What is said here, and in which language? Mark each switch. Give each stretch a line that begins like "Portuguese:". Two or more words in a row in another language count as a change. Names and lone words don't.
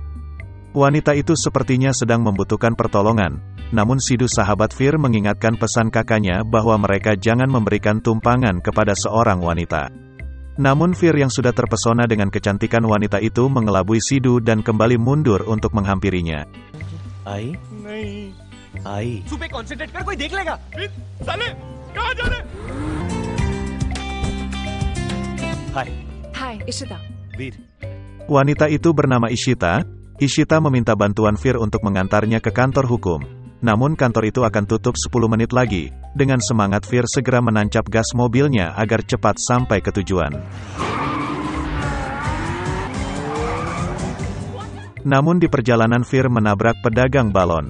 Indonesian: Wanita itu sepertinya sedang membutuhkan pertolongan. Namun Sidhu sahabat Fir mengingatkan pesan kakaknya bahwa mereka jangan memberikan tumpangan kepada seorang wanita. Namun Fir yang sudah terpesona dengan kecantikan wanita itu mengelabui Sidhu dan kembali mundur untuk menghampirinya. Ai? Ai.
Hindi: सुबह कंसंट्रेट कर कोई देख लेगा साले कहां जा रहे Hai, Ishita. Vir.
Indonesian: Wanita itu bernama Ishita. Ishita meminta bantuan Fir untuk mengantarnya ke kantor hukum. Namun kantor itu akan tutup 10 menit lagi. Dengan semangat Fir segera menancap gas mobilnya agar cepat sampai ke tujuan. Namun di perjalanan Fir menabrak pedagang balon.